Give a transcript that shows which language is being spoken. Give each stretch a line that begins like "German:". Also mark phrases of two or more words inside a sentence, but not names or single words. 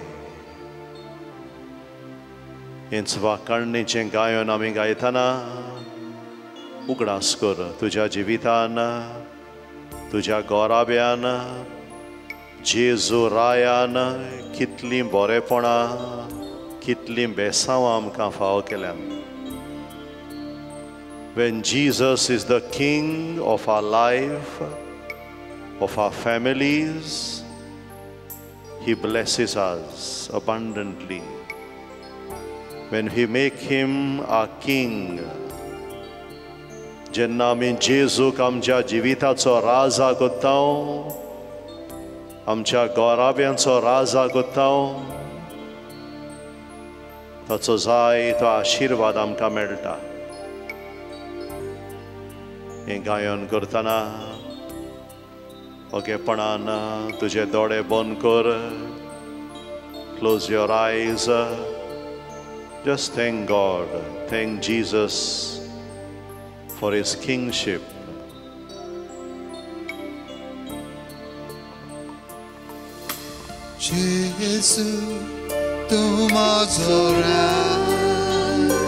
Konkani: हेंच वाखाणणेचें गायन आमी गायतना उगडास कर तुज्या जिवितान, तुज्या गोराब्यान जेजू रायान कितलीं बरेपणां, कितलीं बेसांवां आमकां फाव केल्यात.
English: When Jesus is the King of our life, of our families, He blesses us abundantly. When we make Him our King,
Konkani: जेन्ना आमी जेजूक आमच्या जिविताचो राजा कोत्तांव, आमच्या गोराब्यांचो राजा कोत्तांव, ताचो जायतो आशिर्वाद आमकां मेळटा. हें गायन करतना ओगेपणान तुजे दोळे बंद कर.
English: Close your eyes. Just thank God. Thank Jesus for His kingship.
Konkani: Jesu, tu माझो राय.